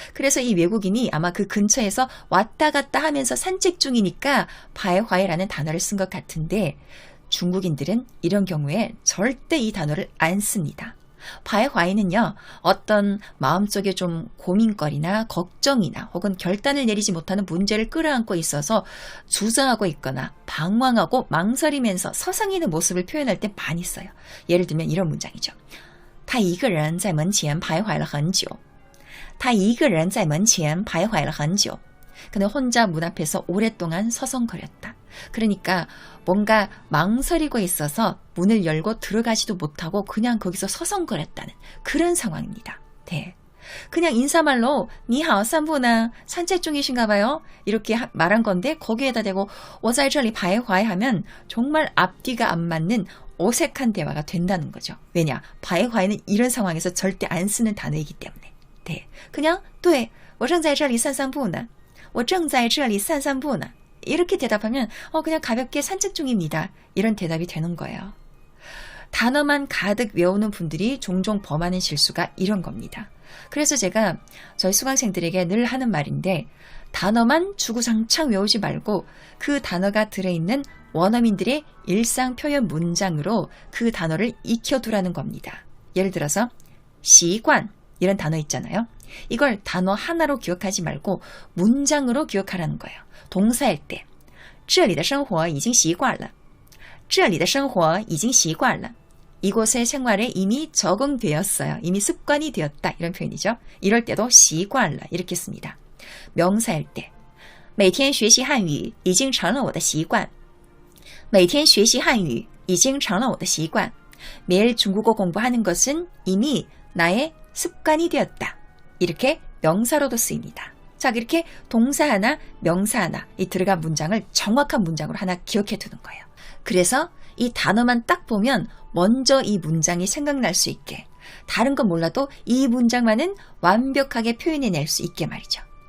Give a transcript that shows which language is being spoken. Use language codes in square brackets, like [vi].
[ko] 그래서 이 외국인이 아마 그 근처에서 왔다 갔다 하면서 산책 중이니까 바이화이라는 단어를 쓴 것 같은데 중국인들은 이런 경우에 절대 이 단어를 안 씁니다. 바이화이는요, 어떤 마음속에 좀 고민거리나 걱정이나 혹은 결단을 내리지 못하는 문제를 끌어안고 있어서 주저하고 있거나 방황하고 망설이면서 서성이는 모습을 표현할 때 많이 써요. 예를 들면 이런 문장이죠. [zh] 他一个人在门前徘徊了很久.他一个人在门前徘徊了很久. [ko] 그는 혼자 문 앞에서 오랫동안 서성거렸다. 그러니까 뭔가 망설이고 있어서 문을 열고 들어가지도 못하고 그냥 거기서 서성거렸다는 그런 상황입니다. 네. 그냥 인사말로 니하오 산부나 산책 중이신가 봐요. 이렇게 말한 건데 거기에다 대고 [zh] 我在这里徘徊 [ko] 하면 정말 앞뒤가 안 맞는 어색한 대화가 된다는 거죠. 왜냐? 바이화이는 이런 상황에서 절대 안 쓰는 단어이기 때문에. 네. [zh] 그냥 对,我正在这里散散步呢. 我正在这里散散步呢. [ko] 이렇게 대답하면 그냥 가볍게 산책 중입니다. 이런 대답이 되는 거예요. 단어만 가득 외우는 분들이 종종 범하는 실수가 이런 겁니다. 그래서 제가 저희 수강생들에게 늘 하는 말인데 단어만 주구장창 외우지 말고 그 단어가 들어있는 원어민들의 일상 표현 문장으로 그 단어를 익혀두라는 겁니다. 예를 들어서 习惯 이런 단어 있잖아요. 이걸 단어 하나로 기억하지 말고 문장으로 기억하라는 거예요. 동사일 때 [zh] 这里的生活已经习惯了. 这里的生活已经习惯了. [ko] 이곳의 생활에 이미 적응되었어요. 이미 습관이 되었다. 이런 표현이죠. 이럴 때도 [zh] 习惯了 [ko] 이렇게 씁니다. 명사일 때 [zh] 每天学习汉语已经成了我的习惯每天学习汉语已经成了我的习惯 [ko] 매일 중국어 공부하는 것은 이미 나의 습관이 되었다. 이렇게 명사로도 쓰입니다. 자, 이렇게 동사 하나, 명사 하나 이 들어간 문장을 정확한 문장으로 하나 기억해 두는 거예요. 그래서 이 단어만 딱 보면 먼저 이 문장이 생각날 수 있게 다른 건 몰라도 이 문장만은 완벽하게 표현해낼 수 있게 말이죠.